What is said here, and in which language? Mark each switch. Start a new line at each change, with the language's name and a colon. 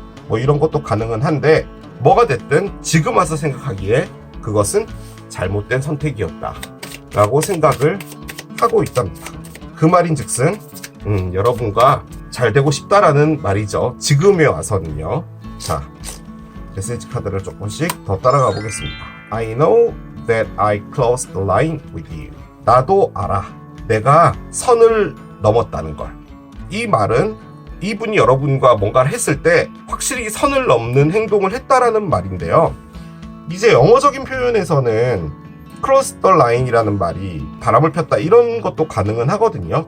Korean: 뭐 이런 것도 가능은 한데 뭐가 됐든 지금 와서 생각하기에 그것은 잘못된 선택이었다 라고 생각을 하고 있답니다. 그 말인즉슨 여러분과 잘 되고 싶다라는 말이죠. 지금에 와서는요. 자, 메시지 카드를 조금씩 더 따라가 보겠습니다.
English: I know that I crossed the line with you.
Korean: 나도 알아. 내가 선을 넘었다는 걸. 이 말은 이분이 여러분과 뭔가를 했을 때 확실히 선을 넘는 행동을 했다라는 말인데요. 이제 영어적인 표현에서는
English: cross the line
Korean: 이라는 말이 바람을 폈다 이런 것도 가능은 하거든요.